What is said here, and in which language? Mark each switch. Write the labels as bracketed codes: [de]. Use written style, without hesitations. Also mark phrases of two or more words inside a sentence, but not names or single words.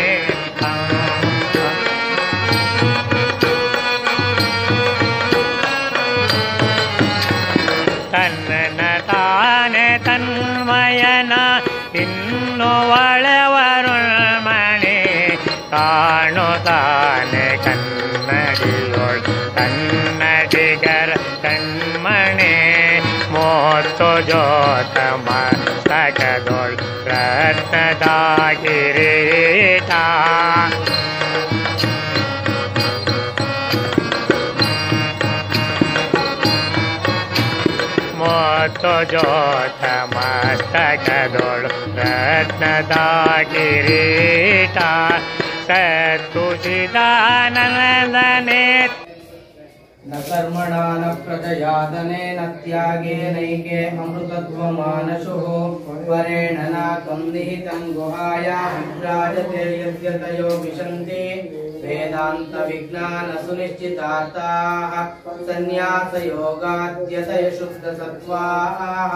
[kn] ತನ್ನ ತಾನೆ ತನ್ಮಯನ ಇನ್ನು ಒಳೆವರು ಮಣೆ. ಕಾಣುತ್ತಾನೆ ಕನ್ನಡಿಯೊಳು ಕನ್ನಡಿಗರ ಕಣ್ಮಣೆ. ಮೋತ್ತು ಜೋತ ಮಸ್ತಕದೊಳು ರತ್ನದ ಕಿರೀಟ. ಮೋತ್ತು ಜೋತ ಮಸ್ತಕದೊಳು ರತ್ನದ ಕಿರೀಟ. ಸತ್ತುಚಿದಾನಂದನೆ [sa] न कर्मणा न प्रजयादनेन त्यागेनैके अमृतत्वमानशुः. परेण नाकं निहितं गुहायां विभ्राजते यद्यतयो विशन्ति. वेदान्तविज्ञानसुनिश्चितार्थाः सन्न्यासयोगाद्यतय शुद्धसत्त्वाः.